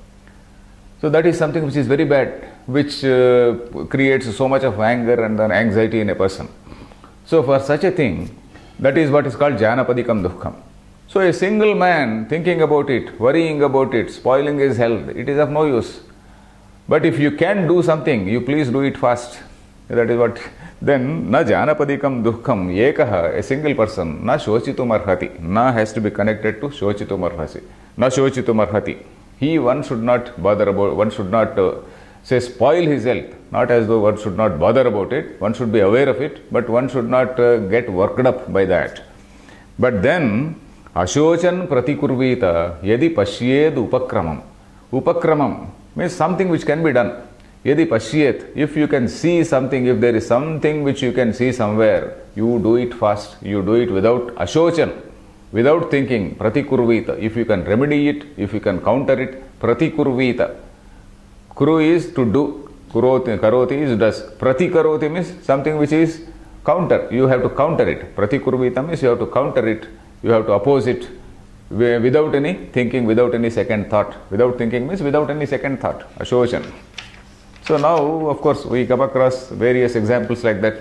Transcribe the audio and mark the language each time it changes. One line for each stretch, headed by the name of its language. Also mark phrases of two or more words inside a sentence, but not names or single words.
English: So that is something which is very bad, which creates so much of anger and then anxiety in a person. So for such a thing, that is what is called
Sanskrit: जानपदिकं दुःखम्.
English: So a single man thinking about it, worrying about it, spoiling his health, it is of no use. But if you can do something, you please do it fast. That is what. Then,
Sanskrit: न जानपदिकं दुःखम् एकः,
English: a single person,
Sanskrit: न शोचितुम् अर्हति.
English: Na has to be connected to
Sanskrit: शोचितुम् अर्हसि. न शोचितुम् अर्हति.
English: One should not bother about, one should not say spoil his health. Not as though one should not bother about it. One should be aware of it, but one should not get worked up by that. But then,
Sanskrit: अशोचन् प्रतिकुर्वीत यदि पश्येद् उपक्रमम्.
English: Upakramam means something which can be done.
Sanskrit: यदि पश्येत्,
English: if you can see something, if there is something which you can see somewhere, you do it fast. You do it without ashochan, without thinking. Pratikurvita, if you can remedy it, if you can counter it, pratikurvita. Kuru is to do, karoti is does. Pratikaroti means something which is counter. You have to counter it. Pratikurvita means you have to counter it. You have to oppose it without any thinking, without any second thought. Without thinking means without any second thought. Ashochan. So now, of course, we come across various examples like that.